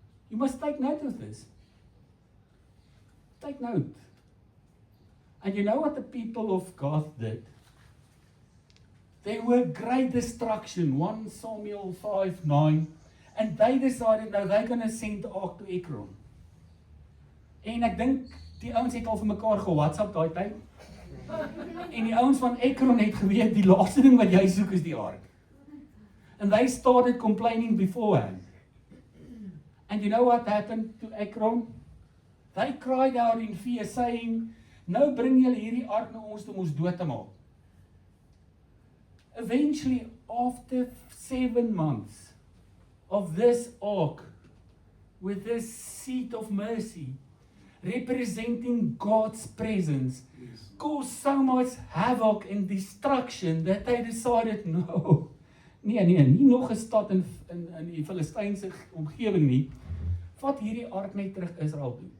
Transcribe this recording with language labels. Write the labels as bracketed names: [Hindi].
[English] You must take note of this. Take note. And you know what the people of God did? There were great destruction, 1 Samuel 5:9, and they decided now they're going to send the ark to Ekron. [Afrikaans] En ek dink die ouens het al vir mekaar ge-WhatsApp daai tyd. En die ouens van Ekron het geweet die laaste ding wat jy soek is die ark. [English] And they started complaining beforehand. And you know what happened to Ekron? They cried out in fear, saying, [Afrikaans] nou bring julle hierdie ark na ons toe om ons dood te maak. [English] Eventually, after 7 months of this ark, with this seat of mercy, representing God's presence, caused so much havoc and destruction that they decided, no, [Afrikaans] nie nog 'n stad in die Filistynse omgewing nie, vat hierdie ark net terug Israel toe.